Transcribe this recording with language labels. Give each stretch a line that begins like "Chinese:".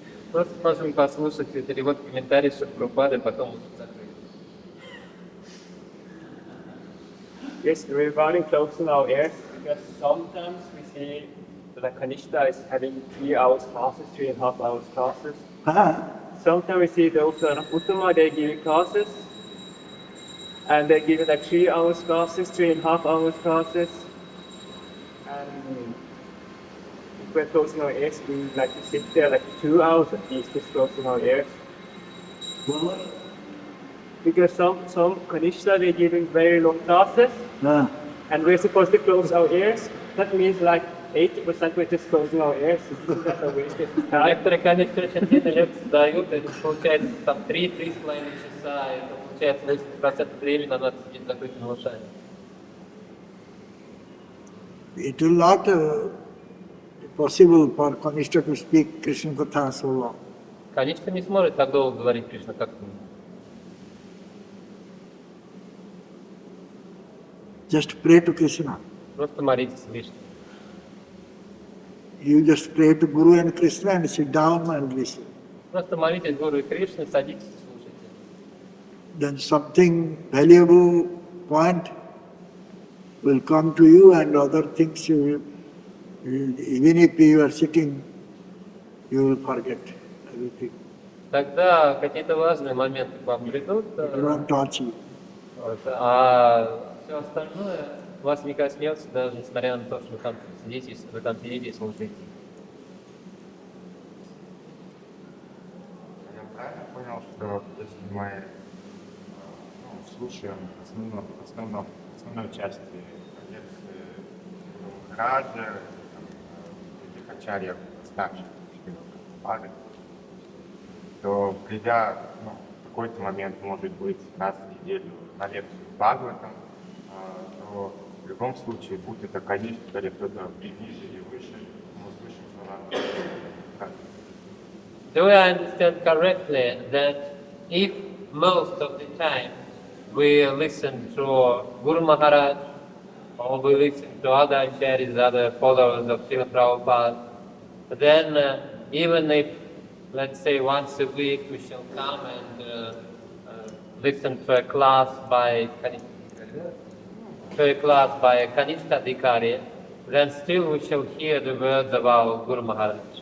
Russian: Просто можем послушать перевод комментариев Шрипады, потом закрыть.
English: Yes, regarding closing our ears, because sometimes we see that Kanishta is having 3 hours classes, 3.5 hours classes. Huh? Sometimes we see those Uttama, they're giving classes, and they're giving like 3 hours classes, 3.5 hours classes. And if we're closing our ears, we like to sit there like 2 hours at least, just closing our ears. What? Because some Kanishta, they're giving very long classes, Huh? and we're supposed to close our ears. That means like 80% we're just closing our ears. That's a wasted time.
Russian: Некоторые, конечно, очень длинные лекции дают, это получается там 3-3,5 часа, это получается 80% времени надо сидеть с закрытыми ушами.
English: It will not be possible for Kanishta to speak Krishna Katha so long.
Russian: Конечно, не сможет так долго говорить Кришна, как мы.
English: Just pray to Krishna.
Russian: Просто молитесь Кришне.
English: You just pray to Guru and Krishna and sit down and listen.
Russian: Просто молитесь Гуру и Кришне, садитесь и слушайте.
English: Then something valuable point will come to you and other things even if you are sitting, you will forget everything.
Russian: Тогда какие-то важные моменты к вам придут,
English: It will not touch you.
Russian: вот, а все остальное вас не коснется, даже несмотря на то, что вы там сидите и слушаете. Я правильно понял, что если мы слушаем основную часть лекции Махараджа, этих ачарьев старших, пары, то придя в какой-то момент, может быть, раз в неделю на лекцию Бхагаватам, то в любом случае, будь это Каништа или кто-то ниже или выше, мы услышим слова.
English: Do I understand correctly that if most of the time we listen to Guru Maharaj or we listen to other acharyas, other followers of Srila Prabhupada, then even if, let's say, once a week we shall come and listen to a class by Kanishta Dikari, then still we shall hear the words of our Guru Maharaj.